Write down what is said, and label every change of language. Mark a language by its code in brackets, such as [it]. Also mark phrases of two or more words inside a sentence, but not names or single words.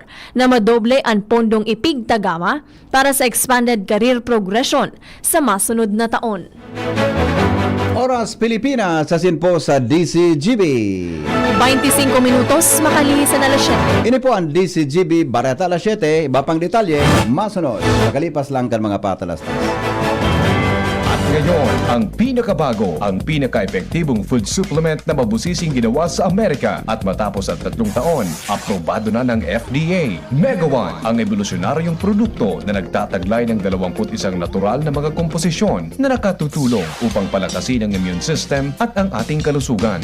[bik] na madoble ang pondong ipigtagama para sa Expanded Career Progression sa masunod na taon. Oras Pilipinas, asin po sa DCGB. 25 minutos, makalisan na alas 7. Ini po ang DCGB Barata alas 7. Iba pang detalye, masunod. Makalipas lang kan mga patalastas. [tl] At ngayon, ang pinakabago, ang pinaka-epektibong [en] food supplement [tl] na mabusising ginawa sa Amerika at matapos ang 3 taon, aprobado na ng FDA. Mega One, ang evolusyonaryong produkto na nagtataglay ng 21 natural na mga komposisyon na nakatutulong upang palakasin ang [en] immune system [tl] at ang ating kalusugan.